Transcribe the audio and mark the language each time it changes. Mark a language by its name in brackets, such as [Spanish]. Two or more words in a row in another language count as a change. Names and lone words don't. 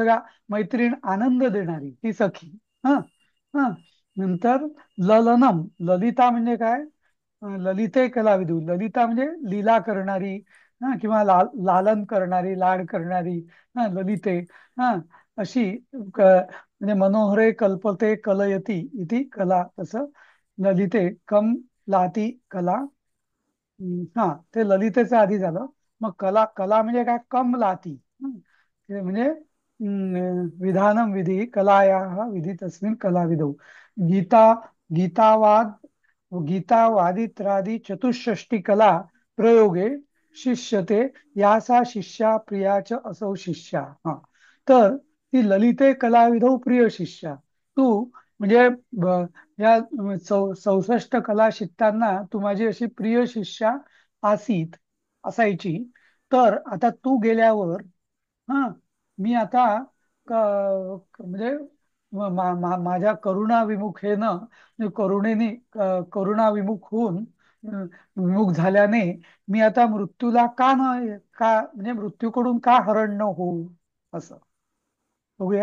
[Marathi] की सगळा मैत्रीण आनंद देणारी ती सखी. हा, हा, नंतर ललनम. ललिता म्हणजे काय, [Sanskrit] ललिते कलाविदू. [Marathi] ललिता म्हणजे लीला करणारी, किंवा लालन करणारी, लाड करणारी. [Sanskrit] ललिते. [Marathi] हा, अशी म्हणजे [Sanskrit] मनोहरे कल्पते कलयती इति कला, तसं ललिते कम लाती कला. [Marathi] हा, ते ललितेचं आधी झालं. मग कला, कला म्हणजे काय, [Sanskrit] कम लाती. [Marathi] ते म्हणजे [Sanskrit] विधानम विधी कलाया विधी तस्मिन कलाविदौ. गीता, गीतावाद, गीतावादित्रादि चतुष्षष्टी कला प्रयोगे शिष्यते, यासा शिष्या प्रिया च असौ शिष्या. [Marathi] हा, तर ती [Sanskrit] ललिते कलाविधौ प्रिय शिष्या. [Marathi] तू म्हणजे या 64 कला शिकताना तू माझी अशी [Sanskrit] प्रिय शिष्या आसीत, [Marathi] असायची. तर आता तू गेल्यावर, हा, मी आता म्हणजे माझ्या करुणाविमुखेनं, म्हणजे करुणेने, करुणाविमुख होऊन, विमुख झाल्याने मी आता मृत्यूला का न, का म्हणजे मृत्यूकडून का हरण न होऊ, असं बघूया.